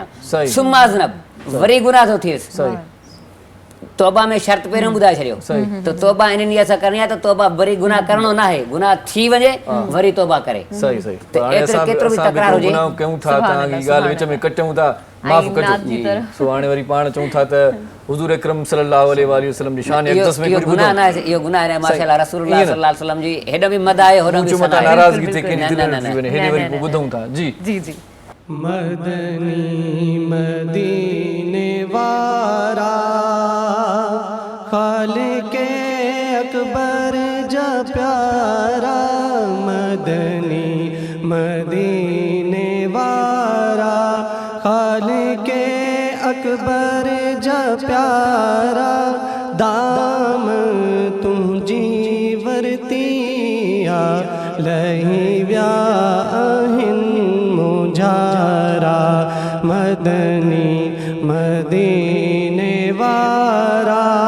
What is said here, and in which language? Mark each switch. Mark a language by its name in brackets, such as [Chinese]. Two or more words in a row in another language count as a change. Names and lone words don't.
[Sindhi] सुम्मा अज़नब, वरी गुनाह थो थिएसि, तौबा में शर्त पहिरियों ॿुधाए छॾियो त तौबा इन नियत सां करणी आहे त तौबा वरी गुनाह करणो न आहे, गुनाह थी वञे वरी तौबा करे। सही सही। त एतिरो केतिरो बि तकरार हुजे, गुनाह कयूं था, तव्हांजी ॻाल्हि विच में कटियूं था, माफ़ कजो। सो हाणे वरी पाण चऊं था त हुज़ूर अकरम [Arabic] صلى الله عليه وسلم [Sindhi] जी शान अक़दस में इहो गुनाह न आहे, इहो गुनाह आहे माशाअल्लाह। रसूलुल्लाह [Arabic] صلى الله عليه وسلم [Sindhi] जी हेॾो बि मद आहे, होॾो बि सना आहे, नाराज़गी थिए कंहिंजी दिलि में थी वञे, हेॾे वरी पोइ ॿुधूं था। जी जी जी। मदनी मदीने वारा खालिके अकबर जा प्यारा, मदनी मदीने वारा खालिके अकबर जा प्यारा, दाम तुंहिंजी वरतिया लही विया आहिनि मुझारा, मदनी मदीने वारा